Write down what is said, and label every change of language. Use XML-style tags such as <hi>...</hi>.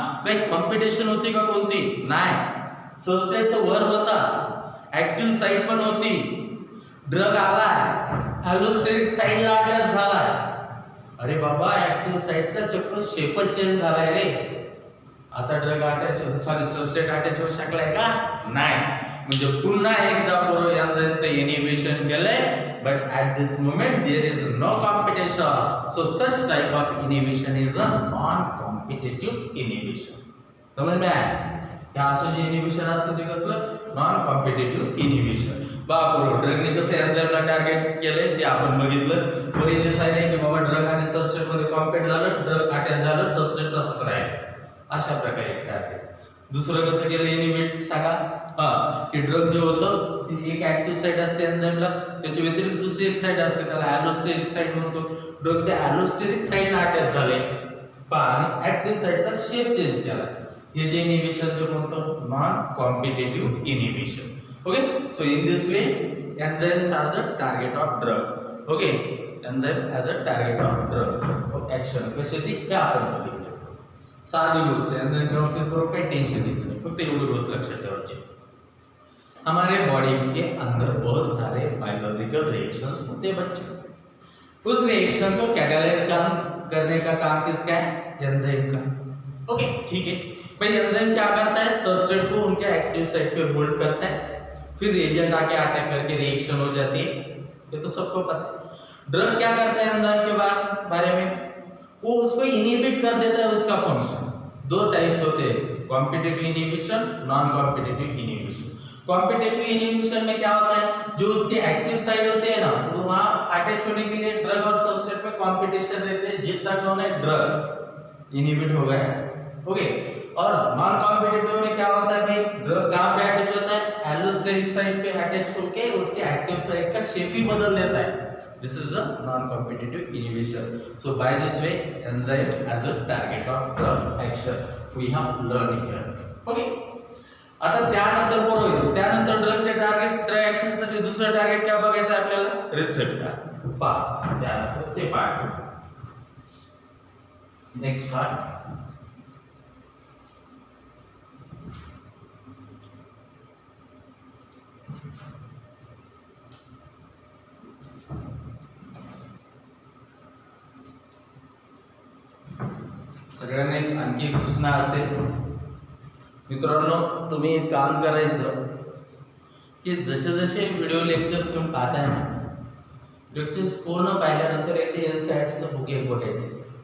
<mr>काही कॉम्पिटिशन होती का कोणती, नाही. सबस्ट्रेट तर वर होता, ऍक्टिव्ह साइट पण होती, ड्रग आलाय, ॲलोस्टेरिक साइटला अटॅच झालाय. अरे बाबा, ऍक्टिव्ह साइटचा चक्क शेपच चेंज झालाय रे. आता drug attach, sorry substrate attach होऊ शकलाय का, नाही. म्हणजे पुन्हा एकदा पूर्व एन्झाइमचं इनहिबिशन केलंय,</mr> <en>but at this moment there is no competition. So such type of inhibition is a non-competitive inhibition.</en> <hi>समझ में आया?</hi> <mr>क्या असं जे इनिबिशन असतं ते कसलं नॉन कॉम्पिटिटिव्ह इनिबिशन. बापरो ड्रगने कसं एन्झाइमला टार्गेट केलंय ते आपण बघितलं. वर हे दिसायलंय की बाबा ड्रग आणि सबस्ट्रेट मध्ये कॉम्पीट झालं, ड्रग अटॅच झालं, सबस्ट्रेट तसंच राहील. अशा प्रकारे टार्गेट. दुसरं कसं केलं इनिबिट सांगा? की ड्रग जे होतं ती एक ऍक्टिव्ह साइट असते एन्झाइमला, त्याच्या व्यतिरिक्त दुसरी एक साइट असते त्याला ॲलोस्टेरिक साइट म्हणतो. ड्रग त्या ॲलोस्टेरिक साइटला अटॅच झाले आणि ऍक्टिव्ह साइटचा शेप चेंज केला. हे जे इनिबिशन जे म्हणतो non competitive inhibition.</mr> <hi>Okay, so in this way</hi> <en>enzymes are the target of drug. Okay, enzyme as a target of drug of action.</en> <mr>कशी ती हे आपण बघितलं. साधी गोष्ट आहे, एन्झाइमच्या बाबतीत बरोबर काही टेन्शन घ्यायचं नाही, फक्त एवढी गोष्ट लक्षात ठेवायची.</mr> <hi>हमारे बॉडी के अंदर बहुत सारे बायोलॉजिकल रिएक्शंस होते हैं बच्चों. उस रिएक्शन को कैटालाइज करने का काम किसका है? एंजाइम का. ओके, ठीक है भाई. एंजाइम क्या करता है? सबस्ट्रेट को उनके एक्टिव साइट पे होल्ड करता है, फिर रिएजेंट आके अटैक करके रिएक्शन हो जाती है. ये तो सबको पता है. ड्रग क्या करता है एंजाइम के बारे में? वो उसको इनहिबिट कर देता है. उसका फंक्शन दो टाइप्स होते हैं, competitive inhibition, non competitive inhibition. Competitive inhibition में क्या होता है? जो उसके एक्टिव साइड होते हैं ना, वो वहां अटैच होने के लिए ड्रग और सबस्ट्रेट में कंपटीशन रहते हैं. जितना कौन है ड्रग इनहिबिट हो गया है. ओके, और नॉन कॉम्पिटिटिव में क्या होता है भाई? ड्रग कहां पे अटैच होता है? एलोस्टेरिक साइट पे अटैच होके उसके एक्टिव साइट का शेप ही बदल देता है.</hi> <en>This is the non-competitive inhibition. So by this way, enzyme as a target of drug action we have learned here. Okay.</en> <mr>आता त्यानंतर बरोबर त्यानंतर ड्रगच्या टार्गेट ड्रग ऍक्शन साठी दुसरा टार्गेट काय बघायचं आपल्याला? Receptor part. त्यानंतर ते पार्ट. नेक्स्ट पार्ट सगळ्यांना एक आणखी एक सूचना असेल मित्रांनो, तुम्ही एक काम करायचं की जसे जसे व्हिडिओ लेक्चर्स तुम्ही पाहताय ना, लेक्चर्स पूर्ण पाहिल्यानंतर एक इन्साइटचं बुक एक बघायचं.</mr>